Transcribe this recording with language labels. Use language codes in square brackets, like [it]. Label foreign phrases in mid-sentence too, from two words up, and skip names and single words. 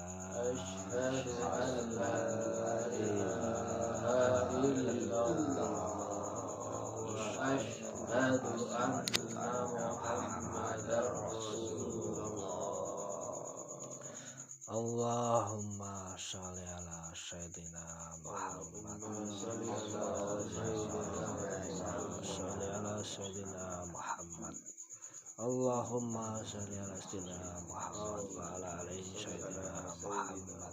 [ar] أشهد أن لا إله إلا الله وأشهد أن محمدا رسول الله. اللهم صل على سيدنا محمد. صل على سيدنا محمد. اللهم صل على سيدنا محمد وعلى آل سيدنا محمد.